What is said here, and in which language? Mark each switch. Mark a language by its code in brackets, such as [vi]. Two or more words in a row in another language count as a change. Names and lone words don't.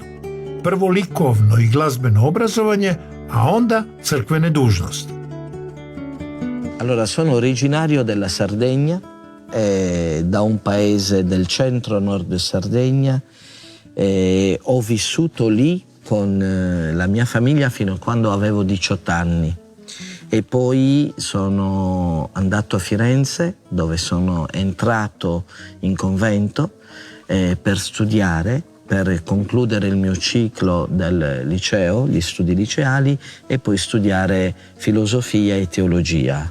[hr] Prvo likovno i glazbeno obrazovanje, a onda crkvene dužnosti. [it] Allora, sono originario della Sardegna, da un paese del centro-nord Sardegna. Ho vissuto lì con la mia famiglia fino a quando avevo 18 anni. E poi sono andato a Firenze, dove sono entrato in convento per studiare, per concludere il mio ciclo del liceo, gli studi liceali, e poi studiare filosofia e teologia.